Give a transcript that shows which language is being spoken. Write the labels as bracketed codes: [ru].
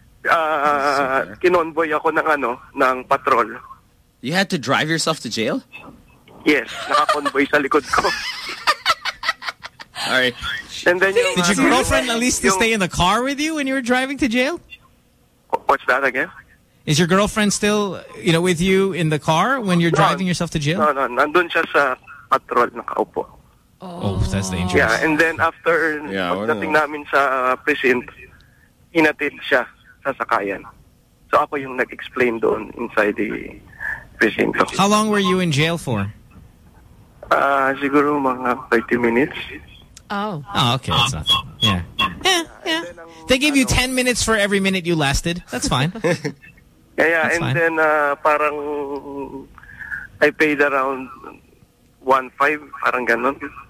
[tl] kinonvoy ako ng ano, ng patrol. [en] You had to drive yourself to jail? [tl] Yes, naka-convoy sa likod ko. [en] All right. And then did your girlfriend at least stay in the car with you when you were driving to jail? What's that again? Is your girlfriend still, you know, with you in the car when you're driving yourself to jail? [tl] No, nandun siya sa patrol, nakaupo. [en] Oh, that's dangerous. Yeah, and then after [tl] pagdating namin sa precinct, hinatid siya sa sakayan. So ako yung nag-explain doon [en] inside the precinct. How long were you in jail for? [tl] Siguro mga 30 minutes. [en] Oh. Oh, okay. That's not, yeah. Yeah, yeah. They gave you 10 minutes for every minute you lasted. That's fine. Yeah, yeah. That's and fine. Then parang I paid around 1.5, [tl] parang ganun.